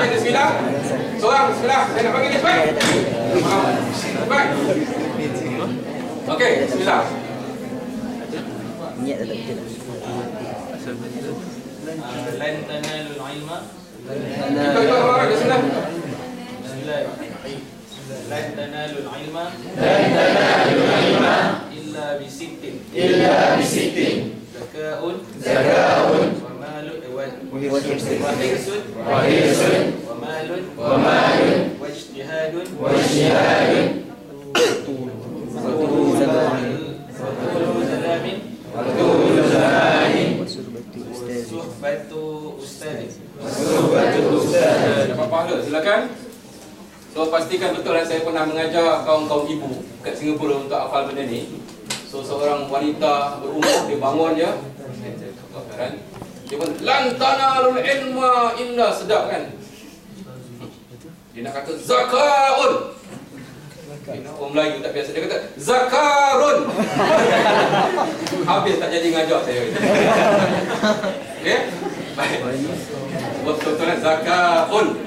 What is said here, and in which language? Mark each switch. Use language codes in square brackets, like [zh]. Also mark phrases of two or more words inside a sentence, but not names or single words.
[ms] Okey, bismillah. Seorang, bismillah. Saya nak bagi dia cepat. Cepat. Okey, bismillah. Niat tak betul. [ar] لن تنال العلم. [ms] Kita orang bismillah. [ar] بسم الله الرحمن الرحيم. لن تنال العلم إلا بستة. ذكاء ومال وحرص ومال واجتهاد وطول زمان صحبة أستاذ. [ms] Dapat pahala, silakan. So pastikan betul dan saya pernah mengajar kaum-kaum ibu kat Singapura untuk hafal benda ni. So seorang wanita berumur dia bangun je. Dia pun [ar] لن تنال العلم إلا, [ms] sedap kan? Dia nak kata zakaun. Orang Melayu tak biasa, dia kata zakarun. Habis tak jadi ngajar saya. Okey? Baik. Betul-betul zakaun.